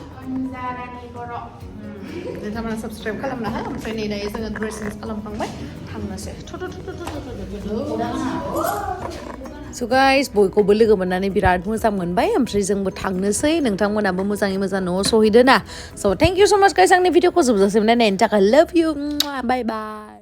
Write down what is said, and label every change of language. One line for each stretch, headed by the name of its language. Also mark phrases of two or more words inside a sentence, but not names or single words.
Bodo: नोंथांमोना साबस्क्राइब खालामना हो ओमफ्राय नै दायो जोङो
English: dress change
Bodo: खालामखांबाय थांनोसै
English: So guys,
Bodo: बयखौबो लोगो मोननानै बिराद मोजां मोनबाय ओमफ्राय जोंबो थांनोसै नोंथांमोनाबो मोजाङै मोजां न'आव सहैदो ना
English: So thank you so much guys
Bodo: आंनि भिडिअखौ जोबजासिम नायनायनि थाखाय
English: love you bye bye